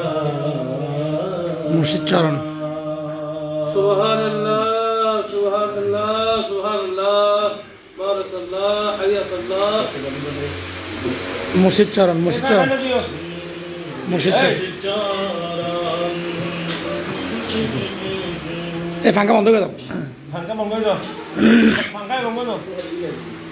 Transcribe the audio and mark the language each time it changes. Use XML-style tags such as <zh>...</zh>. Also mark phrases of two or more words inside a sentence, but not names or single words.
<ur>مرشد چارن</ur> <ar>سبحان اللہ سبحان اللہ سبحان اللہ بارک اللہ حیات اللہ</ar> <ur>مرشد چارن مرشد چارن مرشد چارن</ur> <bn>এই ফাঙ্কা বন্ধ করে দাও ফাঙ্কা বন্ধ করে দাও ফাঙ্কা বন্ধ করে দাও</bn>